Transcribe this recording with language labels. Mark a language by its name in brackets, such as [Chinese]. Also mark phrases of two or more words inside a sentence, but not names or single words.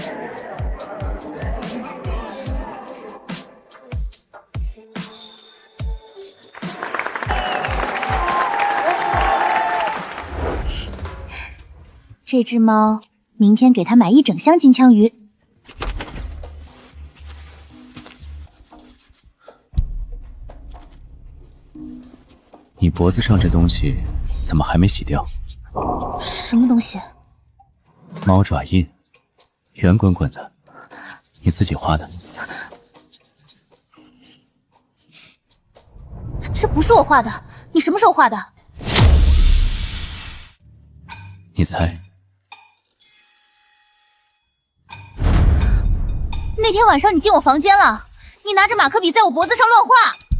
[Chinese] 這只貓，明天給它買1整箱金槍魚。你脖子上這東西怎麼還沒洗掉？什麼東西？貓爪印，圓滾滾的，你自己畫的？這不是我畫的，你什麼時候畫的？你猜？那天晚上你進我房間了，你拿着馬克筆在我脖子上亂畫。